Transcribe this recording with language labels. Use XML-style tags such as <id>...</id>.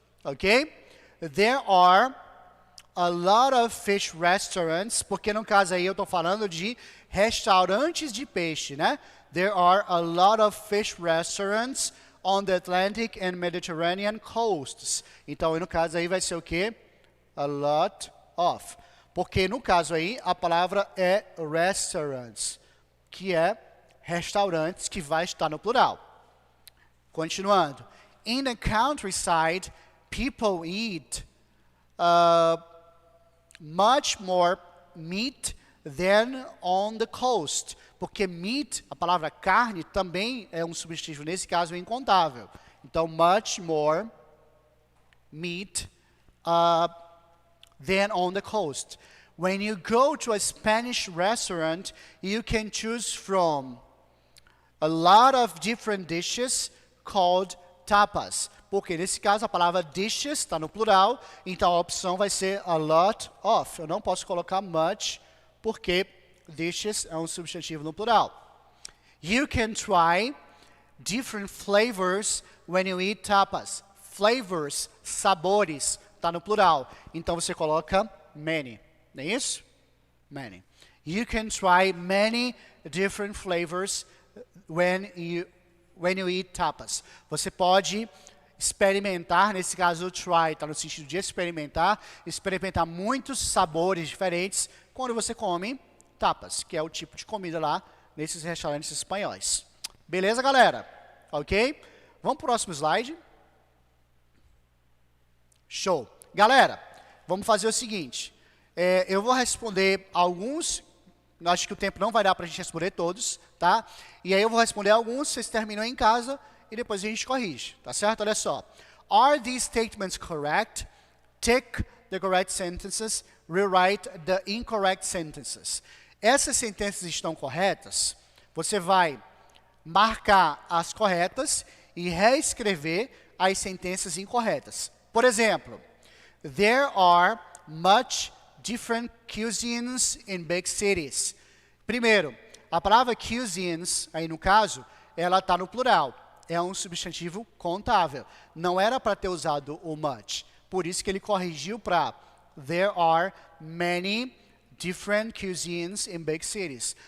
<en>Okay? There are a lot of fish restaurants,</en> <pt>porque no caso aí eu estou falando de restaurantes de peixe, né?</pt> <en>There are a lot of fish restaurants on the Atlantic and Mediterranean coasts.</en> <pt>Então, no caso aí vai ser o quê? A lot of. Porque no caso aí a palavra é restaurants, que é restaurantes, que vai estar no plural. Continuando.</pt> <en>In the countryside, people eat much more meat than on the coast.</en> <pt>Porque meat, a palavra carne, também é um substantivo, nesse caso, incontável. Então,</pt> <en>much more meat than on the coast. When you go to a Spanish restaurant, you can choose from a lot of different dishes called tapas.</en> <pt>Porque nesse caso a palavra dishes está no plural, então a opção vai ser a lot of. Eu não posso colocar much, porque dishes é um substantivo no plural.</pt> <en>You can try different flavors when you eat tapas.</en> <pt>Flavors, sabores, está no plural. Então você coloca many, não é isso?</pt> <en>Many. You can try many different flavors when you eat tapas.</en> <pt>Você pode experimentar, nesse caso o try está no sentido de experimentar muitos sabores diferentes quando você come tapas, que é o tipo de comida lá nesses restaurantes espanhóis. Beleza, galera? Ok? Vamos para o próximo slide. Show. Galera, vamos fazer o seguinte. Eu vou responder alguns, acho que o tempo não vai dar para a gente responder todos, tá? E aí eu vou responder alguns, vocês terminam em casa e depois a gente corrige, tá certo? Olha só.</pt> <en>Are these statements correct? Tick the correct sentences, rewrite the incorrect sentences.</en> <pt>Essas sentenças estão corretas? Você vai marcar as corretas e reescrever as sentenças incorretas. Por exemplo,</pt> <en>there are much different cuisines in big cities.</en> <pt>Primeiro, a palavra cuisines, aí no caso, ela está no plural. É um substantivo contável. Não era para ter usado o much. Por isso que ele corrigiu para</pt> <en>there are many different cuisines in big cities.</en>